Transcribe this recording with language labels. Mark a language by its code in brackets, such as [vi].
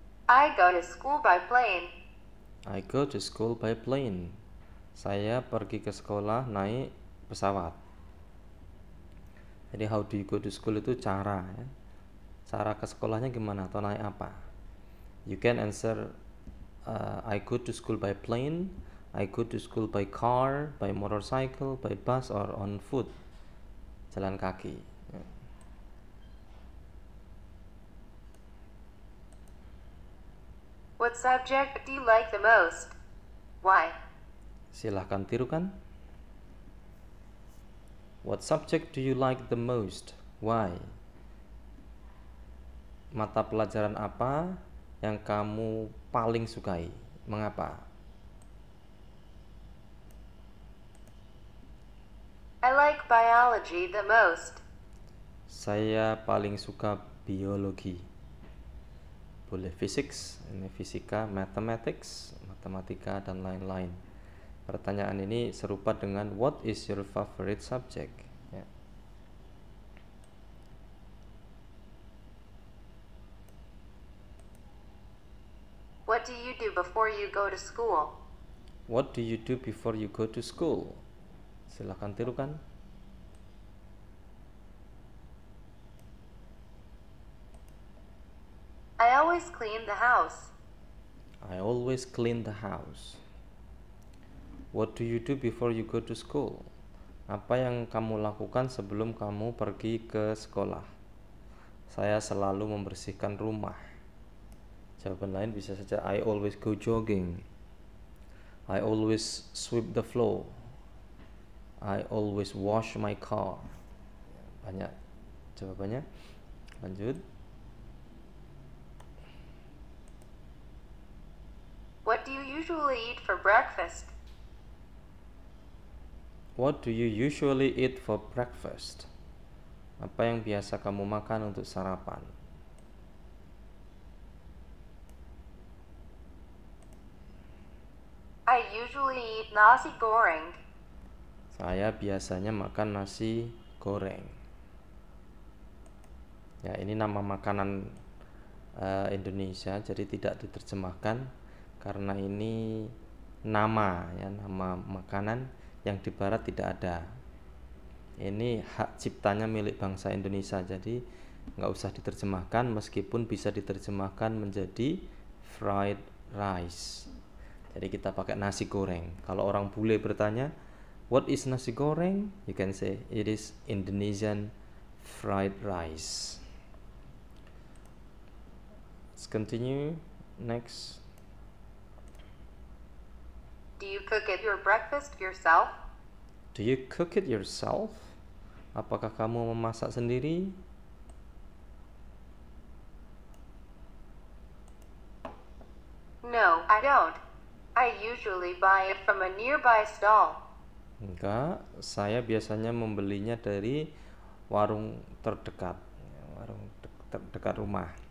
[en] I go to school by plane. I go to school by plane. [id] Saya pergi ke sekolah naik pesawat. [en] Jadi how do you go to school [id] itu cara ya. Cara ke sekolahnya gimana atau naik apa? [en] You can answer I go to school by plane, I go to school by car, by motorcycle, by bus, or on foot. [id] Jalan kaki. [en] What subject do you like the most? Why? Silahkan tirukan. What subject do you like the most? Why? [id] Mata pelajaran apa yang kamu paling sukai? Mengapa? [en] I like biology the most. [id] Saya paling suka biologi. Boleh physics, ini fisika, mathematics, matematika, dan lain-lain. Pertanyaan ini serupa dengan [en] what is your favorite subject? [id] Ya. [en] What do you do before you go to school? What do you do before you go to school? [id] Silahkan tirukan. [en] I always clean the house. I always clean the house. What do you do before you go to school? [id] Apa yang kamu lakukan sebelum kamu pergi ke sekolah? Saya selalu membersihkan rumah. Jawaban lain bisa saja [en] I always go jogging. I always sweep the floor. I always wash my car. [id] Banyak jawabannya. Lanjut. [en] What do you usually eat for breakfast? What do you usually eat for breakfast? [id] Apa yang biasa kamu makan untuk sarapan? [en] I usually eat nasi goreng. [id] Saya biasanya makan nasi goreng. Ya, ini nama makanan Indonesia, jadi tidak diterjemahkan karena ini nama ya, nama makanan yang di barat tidak ada. Ini hak ciptanya milik bangsa Indonesia, jadi nggak usah diterjemahkan, meskipun bisa diterjemahkan menjadi fried rice. Jadi kita pakai nasi goreng. Kalau orang bule bertanya, [en] what is nasi goreng? You can say it is Indonesian fried rice. Let's continue. Next. Do you cook it your breakfast yourself? Do you cook it yourself? [id] Apakah kamu memasak sendiri? [en] No, I don't. I usually buy it from a nearby stall. [id] Enggak, saya biasanya membelinya dari warung terdekat, terdekat rumah.